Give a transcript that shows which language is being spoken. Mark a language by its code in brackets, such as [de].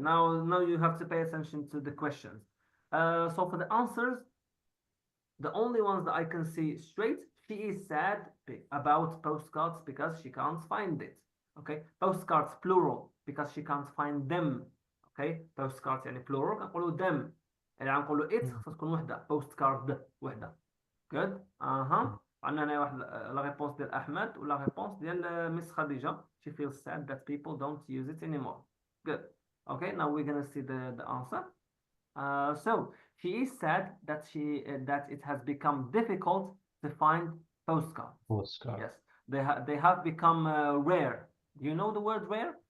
[en] Now you have to pay attention to the questions. So for the answers, the only ones that I can see straight, she is sad about postcards because she can't find it. Okay, postcards plural because she can't find them. Okay, postcards [ar] يعني [en] plural [ar] كنقولوا [en] them [ar] يعني غنقولوا [en] it [ar] خصها تكون وحده [en] postcard [ar] وحده. [en] good [ar] عندنا هنا واحد لا ريبونس ديال احمد ولا ريبونس ديال مس خديجه. [en] She feels sad that people don't use it anymore. Good. Okay, now we're gonna see the answer. So she is sad that that it has become difficult to find postcards. Yes, they have become rare. Do you know the word rare?